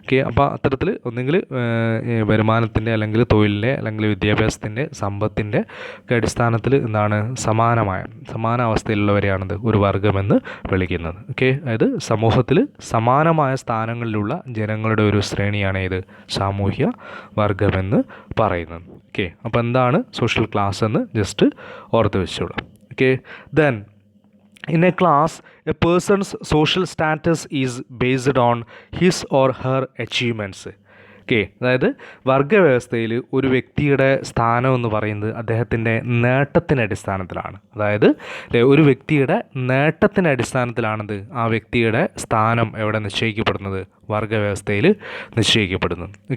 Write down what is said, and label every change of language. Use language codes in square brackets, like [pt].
[ml] അപ്പോൾ അത്തരത്തിൽ ഒന്നെങ്കിൽ വരുമാനത്തിൻ്റെ അല്ലെങ്കിൽ തൊഴിലിൻ്റെ അല്ലെങ്കിൽ വിദ്യാഭ്യാസത്തിൻ്റെ സമ്പത്തിൻ്റെ ഒക്കെ അടിസ്ഥാനത്തിൽ എന്താണ് സമാന അവസ്ഥയിലുള്ളവരെയാണിത് ഒരു വർഗ്ഗമെന്ന് വിളിക്കുന്നത്. അതായത് സമൂഹത്തിൽ സമാനമായ സ്ഥാനങ്ങളിലുള്ള ജനങ്ങളുടെ ഒരു ശ്രേണിയാണ് ഇത് സാമൂഹ്യ വർഗ്ഗമെന്ന് പറയുന്നത്. അപ്പോൾ എന്താണ് സോഷ്യൽ ക്ലാസ് എന്ന് ജസ്റ്റ് ഓർത്ത് വെച്ചോളാം. [en] Then in a class, a person's social status is based on his or her achievements. [ml] അതായത് വർഗ്ഗവ്യവസ്ഥയിൽ ഒരു വ്യക്തിയുടെ സ്ഥാനം എന്ന് പറയുന്നത് അദ്ദേഹത്തിൻ്റെ നേട്ടത്തിൻ്റെ അടിസ്ഥാനത്തിലാണ്. അതായത് ഒരു വ്യക്തിയുടെ നേട്ടത്തിൻ്റെ അടിസ്ഥാനത്തിലാണിത് ആ വ്യക്തിയുടെ സ്ഥാനം എവിടെ നിശ്ചയിക്കപ്പെടുന്നത്, വർഗ്ഗവ്യവസ്ഥയിൽ നിശ്ചയിക്കപ്പെടുന്നത്.